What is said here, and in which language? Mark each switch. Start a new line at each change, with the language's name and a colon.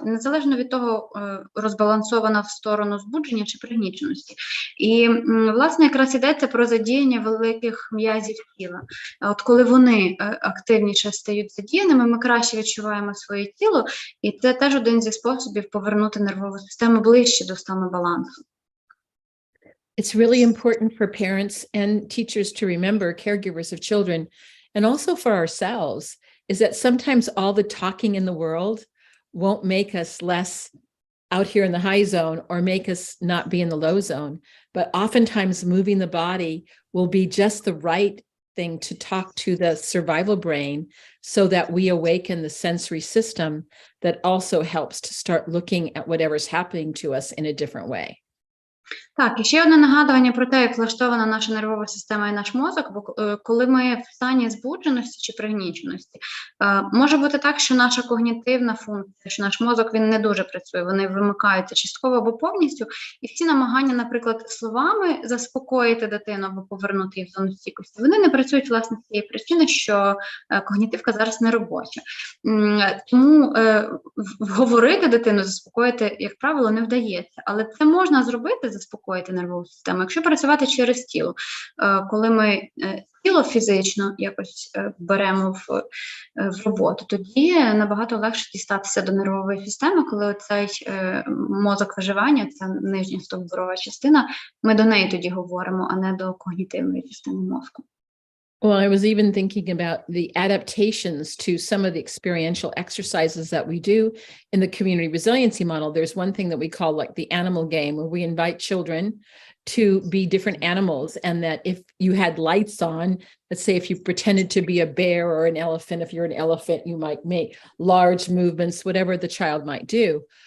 Ukrainian: Незалежно від того, розбалансована в сторону збудження чи пригніченості. І, власне, якраз йдеться про задіяння великих м'язів тіла. От коли вони активніше стають задіяними, ми краще відчуваємо своє тіло, і це теж один зі способів повернути нервову систему ближче до стану балансу.
English: It's really important for parents and teachers to remember, caregivers of children, and also for ourselves, is that sometimes all the talking in the world won't make us less out here in the high zone or make us not be in the low zone. But oftentimes moving the body will be just the right thing to talk to the survival brain so that we awaken the sensory system that also helps to start looking at whatever's happening to us in a different way.
Ukrainian: Так, і ще одне нагадування про те, як влаштована наша нервова система і наш мозок, бо коли ми в стані збудженості чи пригніченості, може бути так, що наша когнітивна функція, що наш мозок, він не дуже працює, вони вимикаються частково або повністю, і всі намагання, наприклад, словами заспокоїти дитину або повернути її в зону стійкості, вони не працюють, власне, з цієї причини, що когнітивка зараз не робоча. Тому говорити дитину, заспокоїти, як правило, не вдається, але це можна зробити, заспокоїти нервову систему, якщо працювати через тіло. Коли ми тіло фізично якось беремо в роботу, тоді набагато легше дістатися до нервової системи, коли цей мозок виживання, ця нижня стовбурова частина, ми до неї тоді говоримо, а не до когнітивної частини мозку.
English: Well, I was even thinking about the adaptations to some of the experiential exercises that we do in the community resiliency model. There's one thing that we call like the animal game, where we invite children to be different animals, and that if you had lights on, let's say if you pretended to be a bear or an elephant, if you're an elephant, you might make large movements, whatever the child might do.